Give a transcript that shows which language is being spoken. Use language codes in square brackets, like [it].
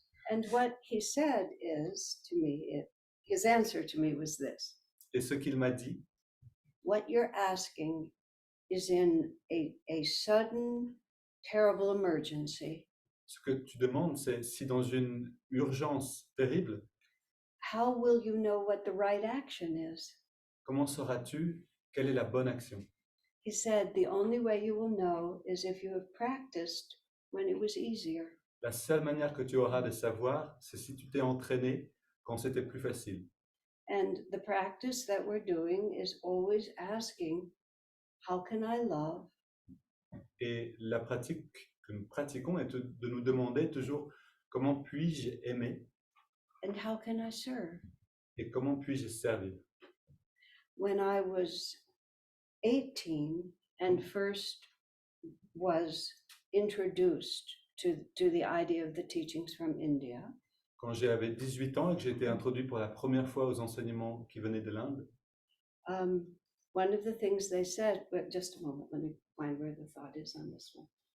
[en] And what he said is to me, his answer to me was this. [fr] Et ce qu'il m'a dit, [en] What you're asking is in a sudden, terrible emergency. [fr] ce que tu demandes, c'est si dans une urgence terrible, [en] How will you know what the right action is? [fr] comment sauras-tu quelle est la bonne action? [en] He said, the only way you will know is if you have practiced when it was easier. [fr] La seule manière que tu auras de savoir, c'est si tu t'es entraîné quand c'était plus facile. [en] And the practice that we're doing is always asking, how can I love? [fr] Et la pratique que nous pratiquons est de nous demander toujours comment puis-je aimer [en] And how can I serve? [fr] et comment puis-je servir. [en] When I was 18 and first was introduced to the idea of the teachings from India, [fr] Quand j'avais 18 ans et que j'ai été introduit pour la première fois aux enseignements qui venaient de l'Inde, [en] one of the things they said, but just a moment, let me find where the thought is on this one.